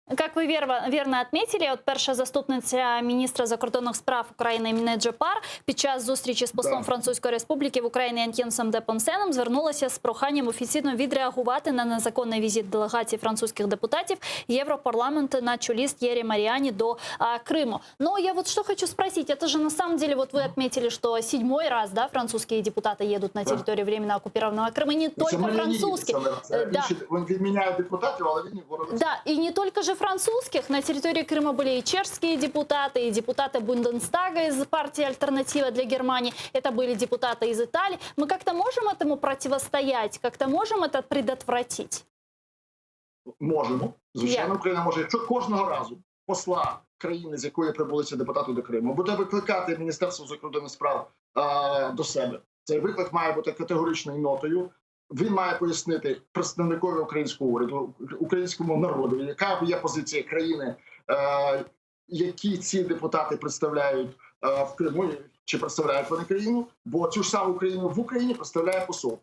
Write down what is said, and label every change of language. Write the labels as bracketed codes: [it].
[ru] Как вы верно отметили, [uk] от перша заступниця міністра закордонних справ України Міне Джепар під час зустрічі з послом Французької Республіки в Україні Антьєнсом де Понсеном звернулася з проханням офіційно відреагувати на незаконний візит делегації французьких депутатів Європарламенту на чолі з Тьєрі Маріані до Крыму. [ru] Но я вот что хочу спросить, это же на самом деле, вот вы отметили, что 7-й раз, да, французские депутаты едут на территорию временно оккупированного Крыма, не только французские. Да. [uk] Він відміняє депутатів, але він [ru] да, и не только же французских. На территории Крыма были и чешские депутаты, и депутаты Бундестага из партии «Альтернатива для Германии». Это были депутаты из Италии. Мы как-то можем этому противостоять? Как-то можем это предотвратить? [uk] Можемо. Звичайно, Україна може. Якщо кожного разу посла країни, з якої прибули ці депутати до Криму, буде викликати Міністерство закордонних справ до себе. Цей виклик має бути категоричною нотою. Він має пояснити представникові українського уряду, українському народу, яка є позиція країни, які ці депутати представляють в Криму, чи представляють вони країну, бо цю ж саму країну в Україні представляє посол.